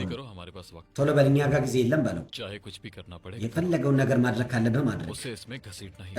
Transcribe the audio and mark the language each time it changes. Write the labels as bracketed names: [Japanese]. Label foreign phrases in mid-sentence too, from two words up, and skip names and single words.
[Hindi] करो, हमारे पास वक्त [Amharic] ቶሎ በልኛ ጋር ጊዜ የለም በለው። [Hindi] चाहे कुछ भी करना पड़े [Amharic] የፈለገውን ነገር ማድረግ ካለብህ ማድረግ። [Hindi] उसे इसमें घसीटना ही।